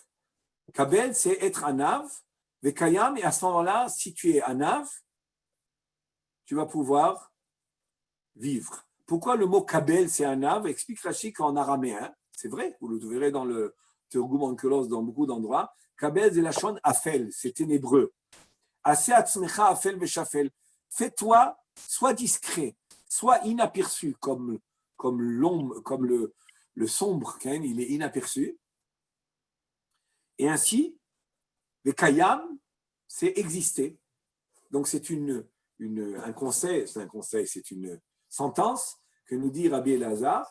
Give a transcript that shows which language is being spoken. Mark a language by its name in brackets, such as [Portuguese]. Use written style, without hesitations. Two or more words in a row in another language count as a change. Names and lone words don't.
[French] Kabel, c'est être anav, vekayam, et à ce moment-là, si tu es anav, tu vas pouvoir vivre. Pourquoi le mot kabel, c'est anav? Explique Rashi qu'en araméen, c'est vrai, vous le verrez dans le Targum Onkelos dans beaucoup d'endroits, kabel, c'est [Hebrew] לשון אפל, [French] c'est ténébreux. [Hebrew] עשה עצמך אפל ושפל. [French] Fais-toi, sois discret, sois inaperçu, comme l'ombre, comme le sombre, il est inaperçu. Et ainsi, le kayam, c'est exister. Donc c'est un conseil, c'est une sentence que nous dit Rabbi Elazar.